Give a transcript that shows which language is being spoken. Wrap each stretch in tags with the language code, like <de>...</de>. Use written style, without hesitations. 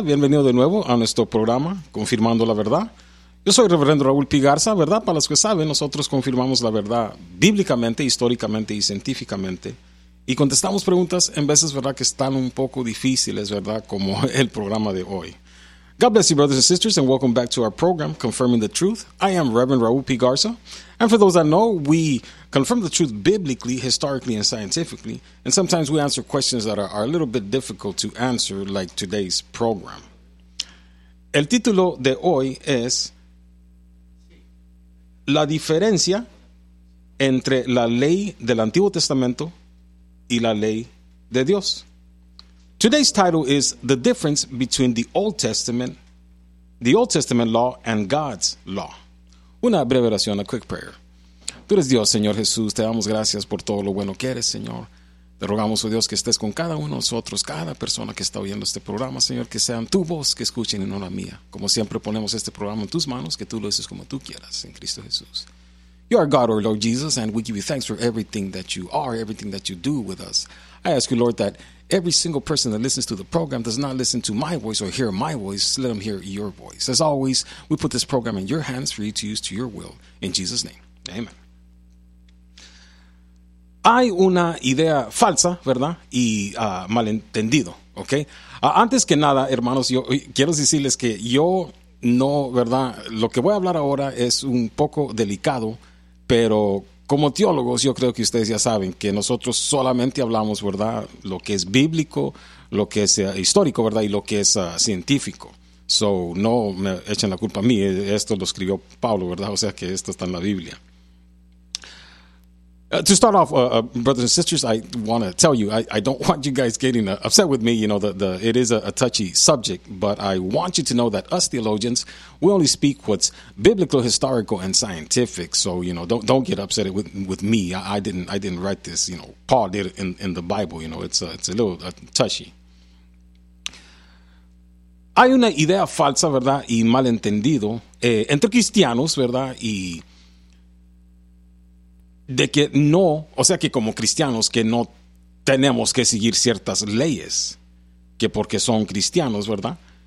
<es>Bienvenido de nuevo a nuestro programa Confirmando la Verdad. Yo soy Reverendo Raúl P. Garza, ¿verdad? Para los que saben, nosotros confirmamos la verdad bíblicamente, históricamente y científicamente. Y contestamos preguntas en veces, ¿verdad?, que están un poco difíciles, ¿verdad?, como el programa de hoy.</es> <en>God bless you, brothers and sisters, and welcome back to our program, Confirming the Truth. I am Reverend Raúl P. Garza. And for those that know, we confirm the truth biblically, historically, and scientifically. And sometimes we answer questions that are a little bit difficult to answer, like today's program.</en> <es>El título de hoy es La diferencia entre la ley del Antiguo Testamento y la ley de Dios.</es> <en>Today's title is The Difference Between the Old Testament Law and God's Law.</en> <es>Una breve oración,</es> <en>a quick prayer.</en> <es>Tú eres Dios, Señor Jesús. Te damos gracias por todo lo bueno que eres, Señor. Te rogamos, oh Dios, que estés con cada uno de nosotros, cada persona que está oyendo este programa, Señor, que sean tu voz que escuchen y no la mía. Como siempre, ponemos este programa en tus manos, que tú lo uses como tú quieras, en Cristo Jesús.</es> <en>You are God, our Lord Jesus, and we give you thanks for everything that you are, everything that you do with us. I ask you, Lord, that every single person that listens to the program does not listen to my voice or hear my voice. Let them hear your voice. As always, we put this program in your hands for you to use to your will. In Jesus' name, amen.</en> <es>Hay una idea falsa, ¿verdad? Y malentendido, ¿ok? Antes que nada, hermanos, yo quiero decirles que yo no, ¿verdad? Lo que voy a hablar ahora es un poco delicado, pero como teólogos, yo creo que ustedes ya saben que nosotros solamente hablamos, ¿verdad? Lo que es bíblico, lo que es histórico, ¿verdad? Y lo que es científico. So, no me echen la culpa a mí, esto lo escribió Pablo, ¿verdad? O sea que esto está en la Biblia.</es> <en>To start off, brothers and sisters, I want to tell you, I don't want you guys getting upset with me. You know, it is a touchy subject, but I want you to know that us theologians, we only speak what's biblical, historical, and scientific. So, you know, don't get upset with me. I didn't write this. You know, Paul did it in the Bible. You know, it's a little touchy.</en> <es>Hay una idea falsa, ¿verdad?, y malentendido entre cristianos, ¿verdad?, y de que no, o sea que como cristianos que no tenemos que seguir ciertas leyes, que porque son cristianos, ¿verdad?</es>